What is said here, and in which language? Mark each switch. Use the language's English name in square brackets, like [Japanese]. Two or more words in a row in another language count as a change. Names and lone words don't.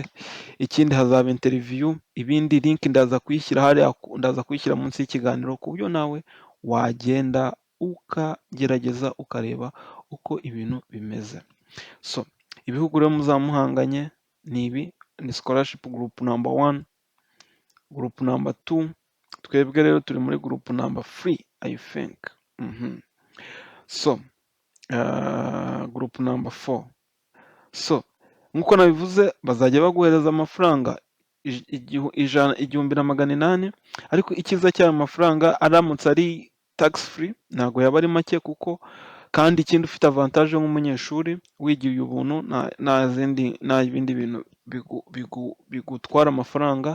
[Kinyarwanda] Ikindi hazaba interview, ibindi link ndaza kuyishyira hariya, ndaza kuyishyira munsi y'ikiganiro ku buryo nawe wagenda ukagerageza ukareba uko ibintu bimeze. So ibihugu rero muzamuhanganye ni ibi, ni [English] scholarship group number 1, group number 2, [Kinyarwanda] twebwe rero turi muri [English] group number 3 I think. So group number 4. [Kinyarwanda] So nkuko nabivuze bazajya baguhereza amafaranga 1,800, ariko ikiza cy'ayo mafaranga aramutse ari [English] tax free [Kinyarwanda] ntago yaba ari make, kuko kandi ikindi ufite avantage nk'umunyeshuri wigiye ubuntu, nta ibindi bintu bigutwara amafaranga.